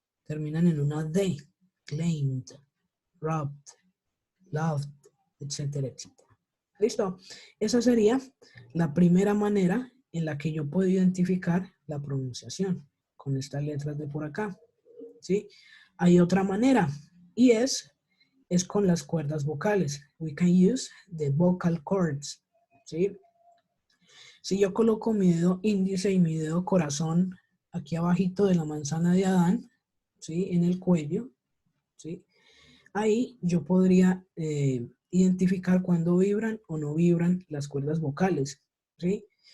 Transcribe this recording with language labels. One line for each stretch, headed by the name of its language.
Spanish: Terminan en una D, claimed, robbed, loved, etcétera, etcétera. ¿Listo? Esa sería la primera manera en la que yo puedo identificar la pronunciación, con estas letras de por acá. ¿Sí? Hay otra manera, y es con las cuerdas vocales.
English: We can use the vocal cords.
Spanish: ¿Sí? Si yo coloco mi dedo índice y mi dedo corazón aquí abajito de la manzana de Adán, ¿sí? En el cuello, ¿sí? Ahí yo podría identificar cuándo vibran o no vibran las cuerdas vocales, ¿sí?